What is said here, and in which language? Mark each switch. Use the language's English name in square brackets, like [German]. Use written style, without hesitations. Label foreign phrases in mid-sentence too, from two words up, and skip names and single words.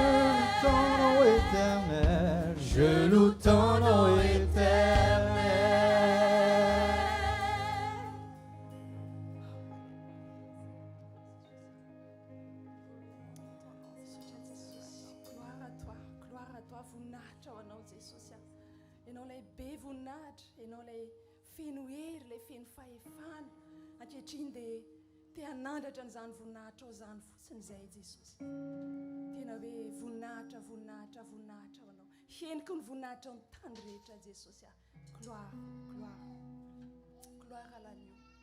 [French] Je loue ton nom éternel. Je loue ton nom éternel. Gloire à toi, [Malagasy] voninahitra ho anao Jesosy ianao ilay be voninahitra ianao ilay feno hery ilay feno fahefana ankehitriny dia te hanandratra n'izany voninahitra ao zany fotsiny izay Jesosy tena hoe voninahitra ho anao henoko ny voninahitra ao ny tany rehetra Jesosy [French] gloire à l'agneau.